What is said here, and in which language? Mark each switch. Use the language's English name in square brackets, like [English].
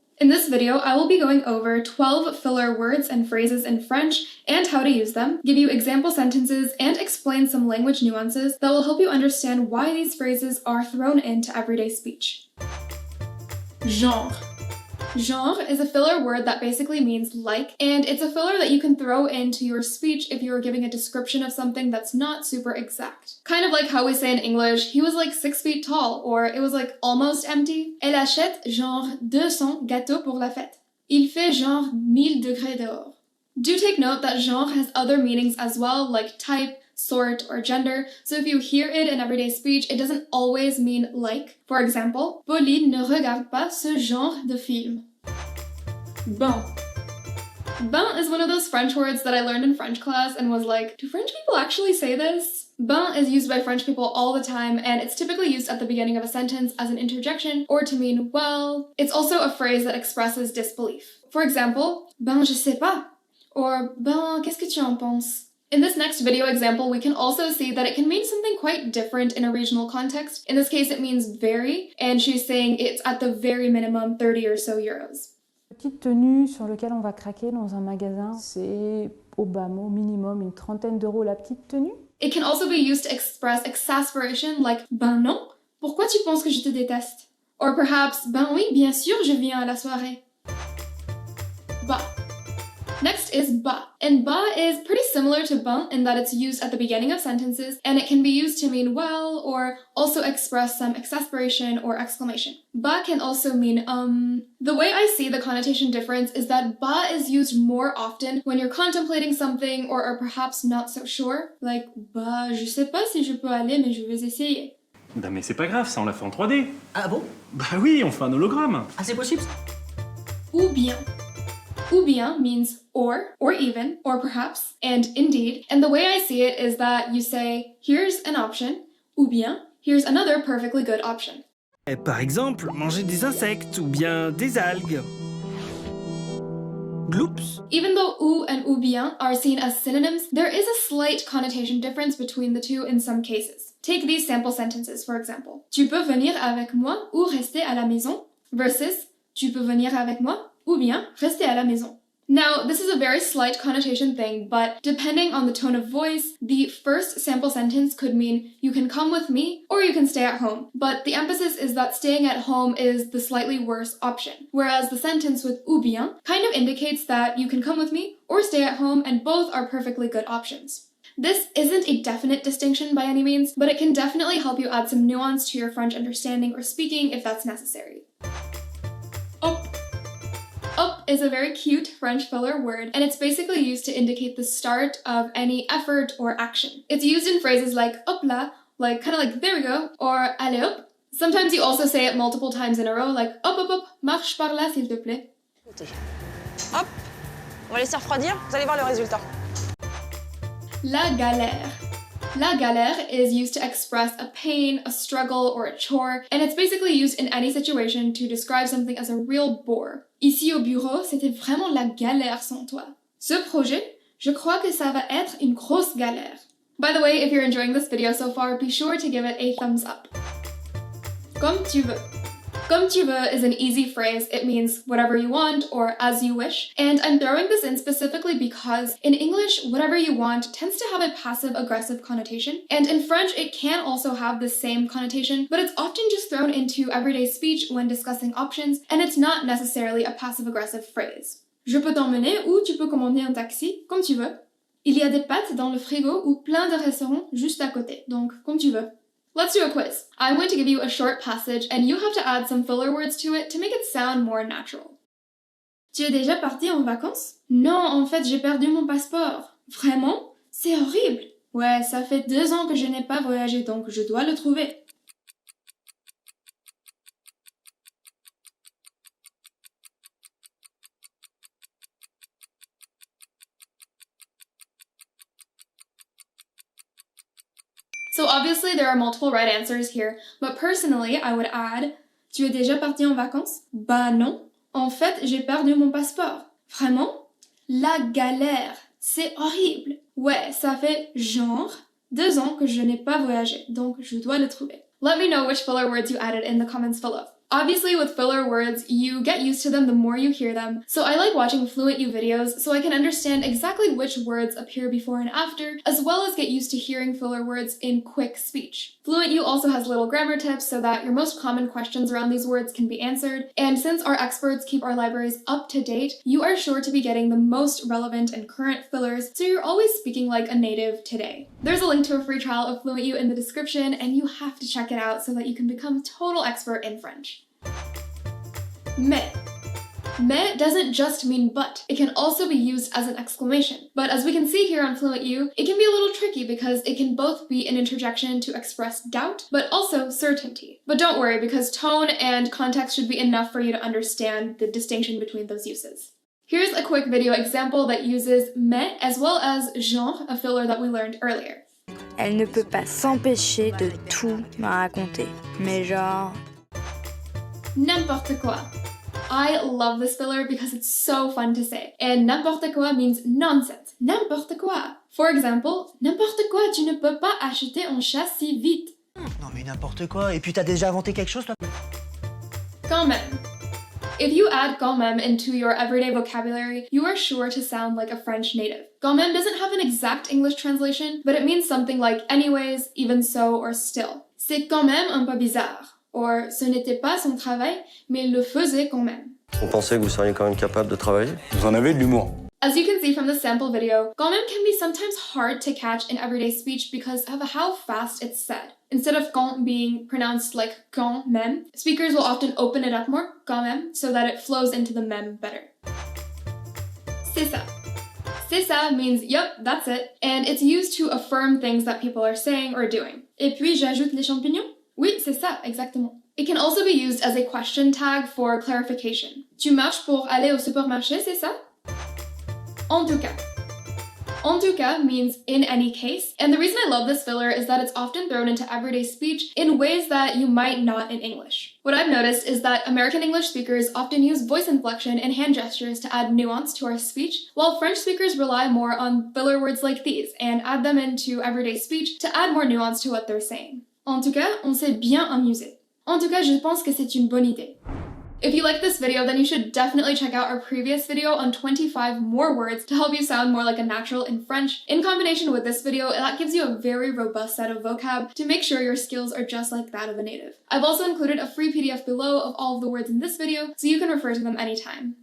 [English] In this video, I will be going over 12 filler words and phrases in French and how to use them, give you example sentences, and explain some language nuances that will help you understand why these phrases are thrown into everyday speech. Genre. Genre is a filler word that basically means like, and it's a filler that you can throw into your speech if you are giving a description of something that's not super exact. Kind of like how we say in English, he was like 6 feet tall, or it was like almost empty. [French] Elle achète genre 200 gâteaux pour la fête. Il fait genre 1000 degrés dehors. [English] Do take note that genre has other meanings as well, like type, sort, or gender, so if you hear it in everyday speech, it doesn't always mean like. For example, [French] Pauline ne regarde pas ce genre de film. Ben. [English] Ben is one of those French words that I learned in French class and was like, do French people actually say this? Ben is used by French people all the time, and it's typically used at the beginning of a sentence as an interjection or to mean, well. It's also a phrase that expresses disbelief. For example, [French] ben je sais pas, or ben qu'est-ce que tu en penses? [English] In this next video example, we can also see that it can mean something quite different in a regional context. In this case, it means very, and she's saying it's at the very minimum 30 or so euros. [French] Petite tenue sur lequel on va craquer dans un magasin, c'est au bas mot minimum une trentaine d'euros la petite tenue. [English] It can also be used to express exasperation, like [French] ben non, pourquoi tu penses que je te déteste? [English] Or perhaps [French] ben oui, bien sûr, je viens à la soirée. Bah. [English] Next is ba, and ba is pretty similar to ben in that it's used at the beginning of sentences, and it can be used to mean well or also express some exasperation or exclamation. Ba can also mean The way I see the connotation difference is that ba is used more often when you're contemplating something or are perhaps not so sure, like [French] bah je sais pas si je peux aller mais je vais essayer. Ben mais c'est pas grave, ça on l'a fait en 3D. Ah bon? Bah oui, on fait un hologramme. Ah c'est possible? Ou bien. [English] Ou bien means or even, or perhaps, and indeed. And the way I see it is that you say, here's an option, ou bien, here's another perfectly good option. [French] Par exemple, manger des insectes ou bien des algues. Gloops. [English] Even though ou bien are seen as synonyms, there is a slight connotation difference between the two in some cases. Take these sample sentences, for example. [French] Tu peux venir avec moi ou rester à la maison versus tu peux venir avec moi ou bien rester à la maison. [English] Now, this is a very slight connotation thing, but depending on the tone of voice, the first sample sentence could mean you can come with me or you can stay at home. But the emphasis is that staying at home is the slightly worse option, whereas the sentence with ou bien kind of indicates that you can come with me or stay at home, and both are perfectly good options. This isn't a definite distinction by any means, but it can definitely help you add some nuance to your French understanding or speaking if that's necessary. Up is a very cute French filler word, and it's basically used to indicate the start of any effort or action. It's used in phrases like hop là, like kind of like there we go, or allez hop. Sometimes you also say it multiple times in a row, like [French] hop hop hop, marche par là s'il te plaît. [English] Hop, on va laisser refroidir, vous allez voir le résultat. [French] La galère. [English] La galère is used to express a pain, a struggle, or a chore, and it's basically used in any situation to describe something as a real bore. [French] Ici au bureau, c'était vraiment la galère sans toi. Ce projet, je crois que ça va être une grosse galère. [English] By the way, if you're enjoying this video so far, be sure to give it a thumbs up. [French] Comme tu veux. [English] Comme tu veux is an easy phrase. It means whatever you want or as you wish. And I'm throwing this in specifically because in English, whatever you want tends to have a passive-aggressive connotation. And in French, it can also have the same connotation, but it's often just thrown into everyday speech when discussing options, and it's not necessarily a passive-aggressive phrase. [French] Je peux t'emmener ou tu peux commander un taxi, comme tu veux. Il y a des pâtes dans le frigo ou plein de restaurants juste à côté, donc comme tu veux. [English] Let's do a quiz. I'm going to give you a short passage and you have to add some filler words to it to make it sound more natural. [French] Tu es déjà parti en vacances? Non, en fait, j'ai perdu mon passeport. Vraiment? C'est horrible. Ouais, ça fait 2 ans que je n'ai pas voyagé, donc je dois le trouver. [English] So Obviously, there are multiple right answers here, but personally, I would add [French] Tu es déjà parti en vacances? Bah non. En fait, j'ai perdu mon passeport. Vraiment? La galère. C'est horrible. Ouais, ça fait genre 2 ans que je n'ai pas voyagé, donc je dois le trouver. [English] Let me know which filler words you added in the comments below. Obviously, with filler words, you get used to them the more you hear them, so I like watching FluentU videos so I can understand exactly which words appear before and after, as well as get used to hearing filler words in quick speech. FluentU also has little grammar tips so that your most common questions around these words can be answered, and since our experts keep our libraries up to date, you are sure to be getting the most relevant and current fillers, so you're always speaking like a native today. There's a link to a free trial of FluentU in the description, and you have to check it out so that you can become a total expert in French. Mais. Mais doesn't just mean but, it can also be used as an exclamation. But as we can see here on FluentU, it can be a little tricky because it can both be an interjection to express doubt, but also certainty. But don't worry, because tone and context should be enough for you to understand the distinction between those uses. Here's a quick video example that uses mais as well as genre, a filler that we learned earlier. [French] Elle ne peut pas s'empêcher de tout me raconter. Mais genre... N'importe quoi. [English] I love this filler because it's so fun to say. And n'importe quoi means nonsense. N'importe quoi. For example, [French] n'importe quoi, tu ne peux pas acheter un chat si vite. Non mais n'importe quoi, et puis t'as déjà inventé quelque chose toi? [English] Quand même. If you add quand même into your everyday vocabulary, you are sure to sound like a French native. Quand même doesn't have an exact English translation, but it means something like anyways, even so, or still. [French] C'est quand même un peu bizarre. Or, ce n'était pas son travail, mais il le faisait quand même. On pensait que vous seriez quand même capable de travailler. Vous en avez de l'humour. [English] As you can see from the sample video, quand même can be sometimes hard to catch in everyday speech because of how fast it's said. Instead of quand being pronounced like quand même, speakers will often open it up more, quand même, so that it flows into the même better. C'est ça. C'est ça means, yep, that's it, and it's used to affirm things that people are saying or doing. [French] Et puis j'ajoute les champignons? Oui, c'est ça, exactement. [English] It can also be used as a question tag for clarification. [French] Tu marches pour aller au supermarché, c'est ça? En tout cas. [English] En tout cas means in any case, and the reason I love this filler is that it's often thrown into everyday speech in ways that you might not in English. What I've noticed is that American English speakers often use voice inflection and hand gestures to add nuance to our speech, while French speakers rely more on filler words like these and add them into everyday speech to add more nuance to what they're saying. [French] En tout cas, on s'est bien amusé. En tout cas, je pense que c'est une bonne idée. [English] If you like this video, then you should definitely check out our previous video on 25 more words to help you sound more like a natural in French. In combination with this video, that gives you a very robust set of vocab to make sure your skills are just like that of a native. I've also included a free PDF below of all of the words in this video, so you can refer to them anytime.